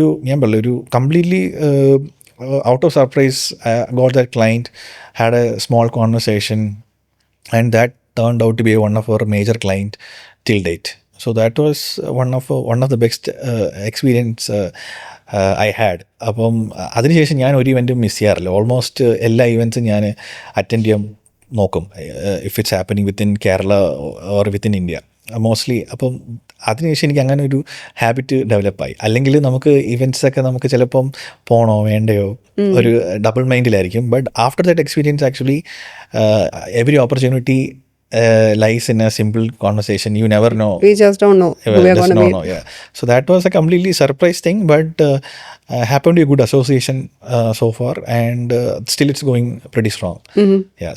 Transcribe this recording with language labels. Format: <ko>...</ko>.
<ml>ഞാൻ പറഞ്ഞു ഒരു</ml> <en>Completely out of surprise, got that client, had a small conversation, and that turned out to be one of our major client till date. So that was one of the best experience I had.</en> <ml>അപ്പം അതിനുശേഷം ഞാൻ ഒരു ഇവൻറ്റും miss ചെയ്യാറില്ല. Almost എല്ലാ ഇവൻറ്റ്സും ഞാൻ attend ചെയ്യാൻ നോക്കും,</ml> <en>If it's happening within Kerala or within India mostly.</en> <ml>അപ്പം അതിനുശേഷം എനിക്ക് അങ്ങനെ ഒരു ഹാബിറ്റ് ഡെവലപ്പായി. അല്ലെങ്കിൽ നമുക്ക് ഇവൻറ്റ്സൊക്കെ നമുക്ക് ചിലപ്പം പോകണോ വേണ്ടയോ ഒരു double മൈൻഡിലായിരിക്കും.</ml> <en>But after that experience actually every opportunity lies in a simple conversation. You never know. We just don't know who we are going to meet. Yeah. So that was a completely surprise thing, but happened to be a good association so far, and still it's going pretty strong. Mm-hmm. Yeah.</en>